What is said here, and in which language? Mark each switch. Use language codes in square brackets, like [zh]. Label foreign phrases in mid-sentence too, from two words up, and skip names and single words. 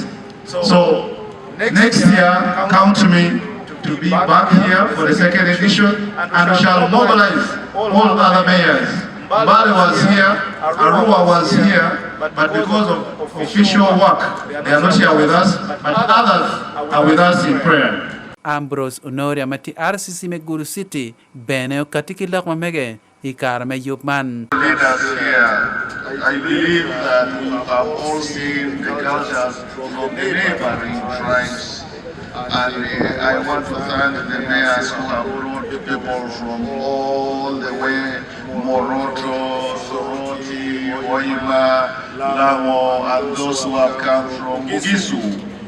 [en] So next year, count me to be back here for the second edition, and we shall mobilize all other mayors. Bali was here, Arua was here, but because of official work, they are not here with us, but others are with us in prayer. [ach] Ambrose Honoria mati RCC me Gulu City beneo katikilak mamege ikar me yupman. [en] Leaders here, I believe that we have all seen the cultures from the neighboring tribes, and I want to thank the mayors who have brought people from all the way, Moroto, Soroti, Oima, Lago, and those who have come from Bugisu.